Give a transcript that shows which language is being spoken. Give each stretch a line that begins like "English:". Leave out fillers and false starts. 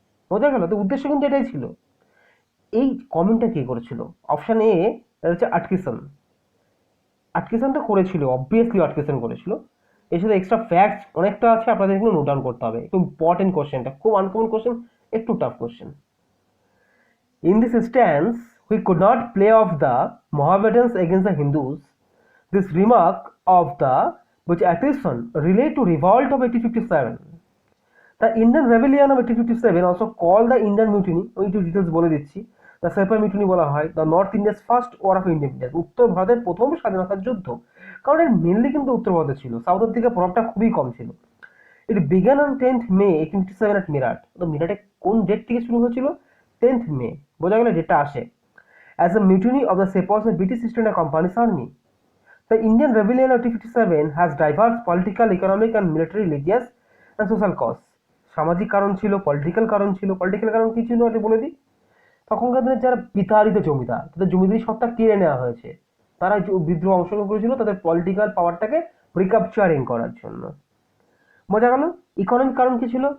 Bangla: বোঝা গেল? তো উদ্দেশ্য কিন্তু এটাই ছিল। এই কমেন্টটা কে করেছিল? অপশন এ হচ্ছে আটকিসন। আটকিসনটা করেছিল, অবভিয়াসলি আটকিসন করেছিল। এর সাথে এক্সট্রা ফ্যাক্টস অনেকটা আছে, আপনাদের এগুলো নোট ডাউন করতে হবে। খুব ইম্পর্টেন্ট কোশ্চেনটা, খুব আনকমন কোশ্চেন, একটু tough question.
English: In this instance, we could not play off the Mohammedans against the Hindus. This remark of the which Atkinson relate to revolt of 1857. The Indian rebellion of 1857, also called the Indian mutiny,
Bangla: ওই একটু details বলে দিচ্ছি।
English: the Sepoy mutiny
Bangla: বলা হয়
English: the North India's first war of independence,
Bangla: উত্তর ভারতের প্রথম স্বাধীনতার যুদ্ধ। কারণ এর মেনলি কিন্তু উত্তর ভারতে ছিল, সাউথের দিকে প্রভাবটা খুবই কম ছিল।
English: It began on 10th May 1857 at Meerut.
Bangla: তো মিরাটে কোন ডেট থেকে শুরু হয়েছিল? 10th May। বোঝা গেল ডেটটা আসে।
English: As a mutiny of the Sepoys in British East India Company's army. The Indian Rebellion of 1857 has diverse political, economic and military, religious and social cause.
Bangla: সামাজিক কারণ ছিল, পলিটিক্যাল কারণ ছিল। পলিটিক্যাল কারণ কি ছিল এটা বলে দিই। তখনকার দিনে যারা বিতাড়িত জমিদার, তাদের জমিদারি সত্তা কেড়ে নেওয়া হয়েছে, তারা বিদ্রোহ অংশগ্রহণ করেছিল তাদের পলিটিক্যাল পাওয়ারটাকে রিক্যাপচারিং করার জন্য। বোঝা গেল? ইকোনমিক কারণ কি ছিল?